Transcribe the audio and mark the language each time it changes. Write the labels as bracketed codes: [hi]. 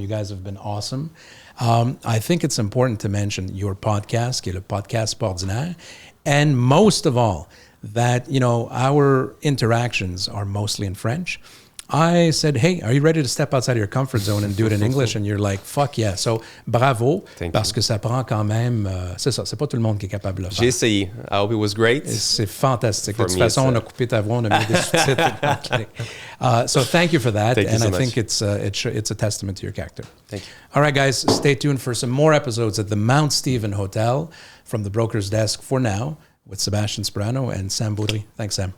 [en] You guys have been awesome. I think it's important to mention your podcast, [fr] qui est le podcast ordinaire. [en] And most of all, that, our interactions are mostly in French. I said, hey, are you ready to step outside of your comfort zone and do it in English? And you're like, fuck yeah. [fr] So, bravo, parce que ça prend quand même... c'est ça, c'est pas tout le monde qui est capable de le faire. J'ai essayé. [en] I hope it was great. [fr] C'est fantastique. De toute façon, on a coupé ta voix, on a mis des sous-titres. [en] So, thank you for that. Thank you so much. I think it's a testament to your character. Thank you. All right, guys, stay tuned for some more episodes at the Mount Stephen Hotel from the Broker's Desk for now with Sebastian Sperano and Sam Beaudry. Thanks, Sam.